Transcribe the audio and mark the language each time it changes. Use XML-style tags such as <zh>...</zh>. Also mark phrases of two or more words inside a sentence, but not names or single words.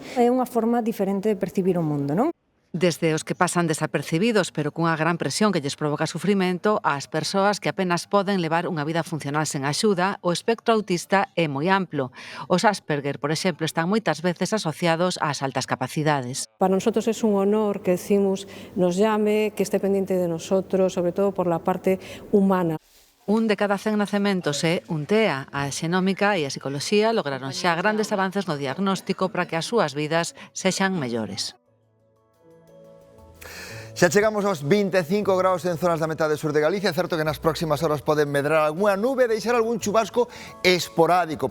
<gl>É unha forma diferente de percibir o mundo, non? Desde os que pasan desapercibidos pero cunha gran presión que lles provoca sufrimento ás persoas que apenas poden levar unha vida funcional sen axuda, o espectro autista é moi amplo. Os Asperger, por exemplo, están moitas veces asociados ás altas capacidades.</gl> <es>Para nosotros es un honor que decimos nos llame, que esté pendiente de nosotros, sobre todo por la parte humana.</es> <gl>Un de cada 100 nacementos é un TEA. A xenómica e a psicoloxía lograron xa grandes avances no diagnóstico para que as súas vidas sexan mellores. Xa chegamos aos 25 graus en zonas da metade sur de Galicia. É certo que nas próximas horas poden medrar algunha nube e deixar algún chubasco esporádico.</gl>